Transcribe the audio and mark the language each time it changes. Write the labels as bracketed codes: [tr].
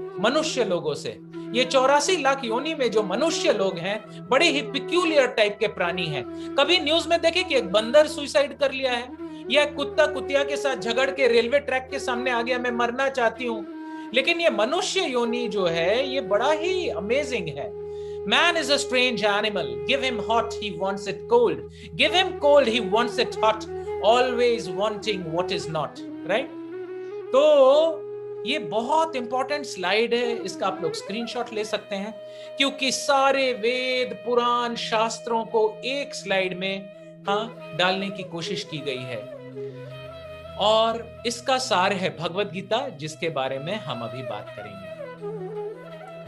[hi] मनुष्य लोगों से, ये 84 लाख योनि में जो मनुष्य लोग हैं, बड़े ही पिक्यूलियर टाइप के प्राणी हैं। कभी न्यूज में देखे कि एक बंदर सुसाइड कर लिया है, या कुत्ता कुतिया के साथ झगड़ के रेलवे ट्रैक के सामने आ गया, मैं मरना चाहती हूं। लेकिन ये मनुष्य योनि जो है, ये बड़ा ही अमेजिंग है। [en] Man is a strange animal. Give him hot, he wants it cold. Give him cold, he wants it hot. Always wanting what is not. Right? [hi] तो ये बहुत इंपॉर्टेंट स्लाइड है, इसका आप लोग स्क्रीनशॉट ले सकते हैं, क्योंकि सारे वेद, पुराण, शास्त्रों को एक स्लाइड में डालने की कोशिश की गई है। और इसका सार है भगवत गीता, जिसके बारे में हम अभी बात करेंगे।